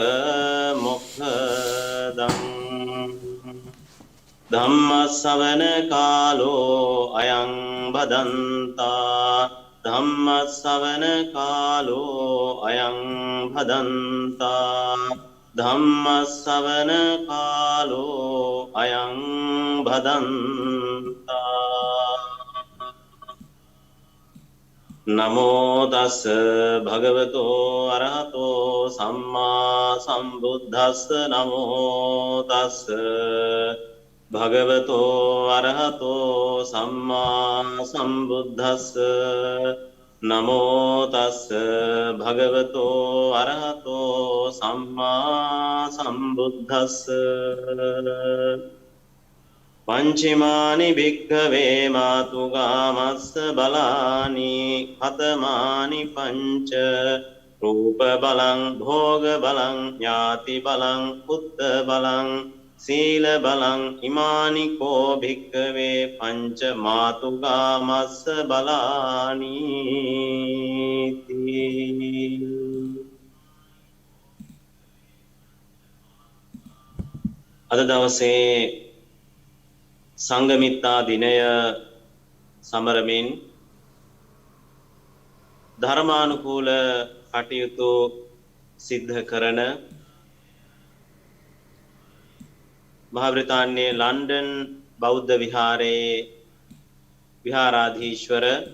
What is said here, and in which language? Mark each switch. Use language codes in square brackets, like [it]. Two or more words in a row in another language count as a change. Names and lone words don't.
[pi] මොක්ඛදං ධම්මස්සවන කාලෝ අයං බදන්තා ධම්මස්සවන කාලෝ අයං භදන්තා ධම්මස්සවන කාලෝ අයං භදන්තා නමෝ තස් භගවතෝ අරහතෝ සම්මා සම්බුද්දස්ස නමෝ තස් භගවතෝ අරහතෝ සම්මා සම්බුද්දස්ස නමෝ තස් භගවතෝ අරහතෝ සම්මා සම්බුද්දස්ස පංචමානි භික්ඛවේ මාතුගාමස්ස බලානි කතමානි පංච රූප බලං භෝග බලං ඥාති බලං පුත්ත බලං සීල බලං ඉමානි කෝ භික්ඛවේ පංච මාතුගාමස්ස බලානි [si] අද දවසේ සංඝමිත්තා දිනය සමරමින් ධර්මානුකූල කටයුතු සිද්ධ කරන මහා බ්‍රිතාන්‍යයේ ලන්ඩන් බෞද්ධ විහාරයේ විහාරාධීශ්වර